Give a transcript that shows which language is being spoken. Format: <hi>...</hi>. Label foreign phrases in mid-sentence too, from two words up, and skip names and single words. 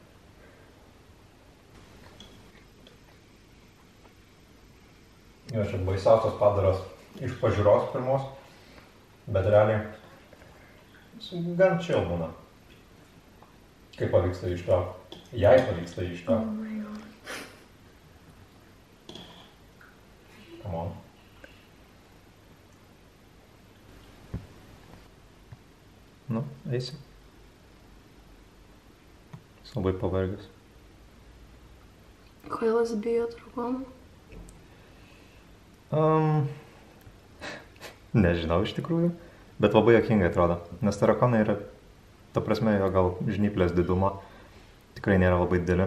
<lt>Jo, čia baisiausias padaras iš pažiūros pirmos, bet realiai gan chill būna. Kaip pavyksta ištraukti? Jei pavyksta ištraukti.</lt> <en>Oh my god. Come on.</en> <lt>Nu, eisi. Jis labai pavargęs. Kvailas bijo drakonų? Nežinau iš tikrųjų, bet labai juokingai atrodo, nes tarakonai yra, ta prasme, jo gal žnyplės didumo tikrai nėra labai didelė.</lt>